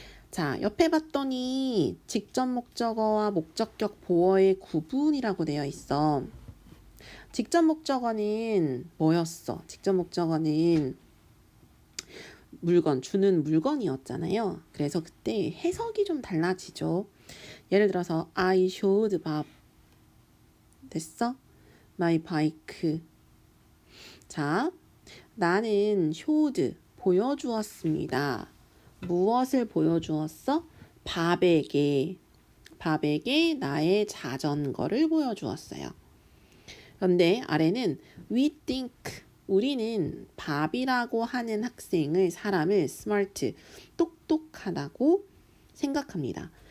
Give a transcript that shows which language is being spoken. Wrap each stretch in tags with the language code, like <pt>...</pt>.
<ko>자, 옆에 봤더니 직접 목적어와 목적격 보어의 구분이라고 되어 있어. 직접 목적어는 뭐였어? 직접 목적어는 물건, 주는 물건이었잖아요. 그래서 그때 해석이 좀 달라지죠. 예를 들어서</ko> <en>I showed Bob.</en> <ko>됐어?</ko> <en>My bike.</en> <ko>자, 나는 showed, 보여주었습니다. 무엇을 보여주었어? 밥에게 나의 자전거를 보여주었어요. 그런데 아래는</ko> <en>we think,</en> <ko>우리는 밥이라고 하는 사람을 smart, 똑똑하다고 생각합니다.</ko>